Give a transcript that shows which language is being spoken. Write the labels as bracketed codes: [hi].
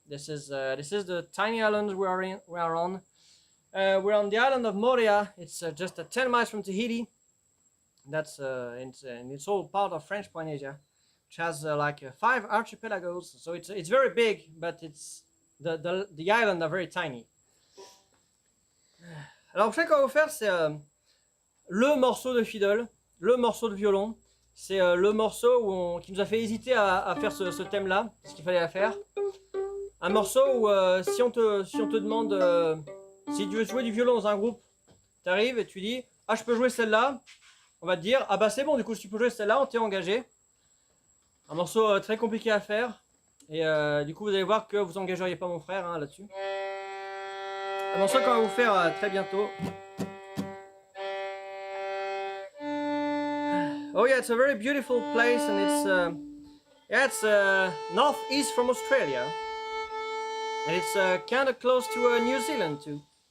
[en] This is the tiny island we are on. We're on the island of Moria. It's just 10 miles from Tahiti. That's and it's all part of French Polynesia, which has like 5 archipelagos. So it's very big, but it's the islands are very tiny. [fr] Alors, le prochain qu'on va vous faire, c'est le morceau de fiddle, le morceau de violon. C'est le morceau qui nous a fait hésiter à faire ce thème-là, ce qu'il fallait faire. Un morceau où si on te demande si tu veux jouer du violon dans un groupe, tu arrives et tu dis « Ah, je peux jouer celle-là », on va te dire « Ah bah c'est bon, du coup, si tu peux jouer celle-là, on t'est engagé ». Un morceau très compliqué à faire. Et du coup, vous allez voir que vous engageriez pas mon frère hein, là-dessus. Un morceau qu'on va vous faire très bientôt. [en] Oh yeah, it's a very beautiful place, and it's northeast from Australia, and it's kind of close to New Zealand too.